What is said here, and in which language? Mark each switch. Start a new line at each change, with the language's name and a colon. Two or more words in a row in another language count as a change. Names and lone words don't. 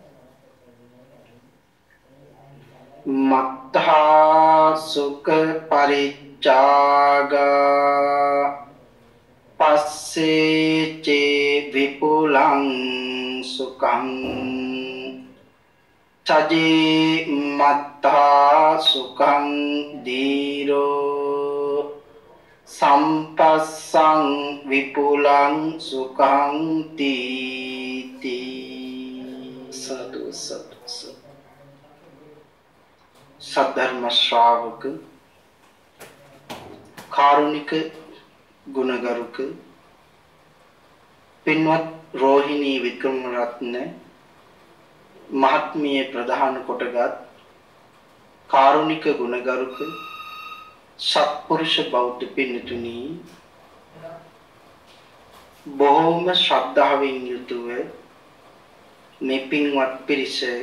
Pali: මත්තා සුඛ පරිච්ඡාගා පස්සේ චේ විපුලං සුඛං චජේ මත්තා සුඛං දීරෝ සම්පස්සං විපුලං සුඛං තීති.
Sinhala: සතු සතු සද්ධර්ම ශ්‍රාවක කාරුණික ගුණගරුක පින්වත් රෝහිණී වික්‍රමරත්න මහත්මිය ප්‍රධාන කොටගත් කාරුණික ගුණගරුක සත්පුරුෂ බෞද්ධ පින්තුනි, බොහෝම ශ්‍රද්ධාවෙන් යුතුව මේ පින්වත් පිරිස